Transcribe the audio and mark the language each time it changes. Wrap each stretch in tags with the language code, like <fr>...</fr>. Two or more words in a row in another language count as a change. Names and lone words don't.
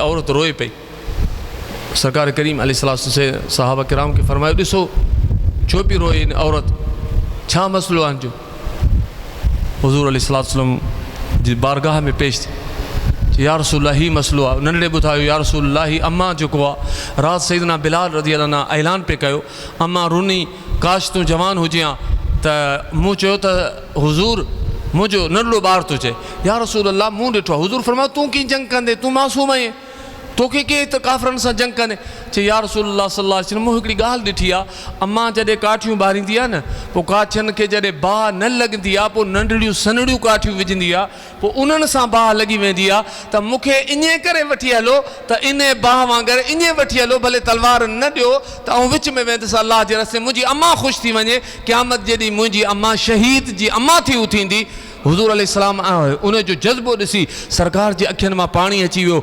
<sd>औरत रोए पई सरकार करीम अलैहिस्सलाम से साहबा किराम खे फरमायो ॾिसो छो पई रोए इन औरत छा मसइलो आहे जो हुज़ूर अलैहिस्सलाम जी बारगाह में पेश थी</sd> <ar>يا رسول الله</ar> <sd>ही मसइलो आहे नंढड़े ॿुधायो</sd> <ar>يا رسول الله</ar> <sd>ही अम्मा जेको आहे राति सैयदना बिलाल</sd> <ar>رضي الله عنه</ar> <sd>ऐलान पे कयो अम्मा रुनी काश तूं जवान हुजे हा त मूं चयो त हुज़ूर मुंहिंजो नंढड़ो ॿार थो चए</sd> <ar>يا رسول الله</ar> <sd>मूं ॾिठो आहे हुज़ूर फरमायो तूं कीअं जंग कंदे तूं मासूम आहीं तोखे के त काफ़रनि सां जंग कंदे चए</sd> <ar>يا رسول الله صلى الله عليه وسلم</ar> <sd>मूं हिकिड़ी ॻाल्हि ॾिठी आहे अम्मा जॾहिं काठियूं ॿारींदी आहे न पोइ काठियुनि खे जॾहिं बाहि न लॻंदी आहे पोइ नंढड़ियूं सनड़ियूं काठियूं विझंदी आहे पोइ उन्हनि सां बाहि लॻी वेंदी आहे त मूंखे इन करे वठी हलो त इन बाहि वांगुरु इन वठी हलो भले तलवार न ॾियो त आउं विच में वेंदुसि अलाह जे रस्ते मुंहिंजी अम्मा ख़ुशि थी वञे क़यामत जॾहिं मुंहिंजी अम्मा शहीद जी अम्मा थी थींदी हुज़ूर अलैहिस्सलाम उन जो जज़्बो ॾिसी सरकार जे अखियुनि मां पाणी अची वियो।</sd>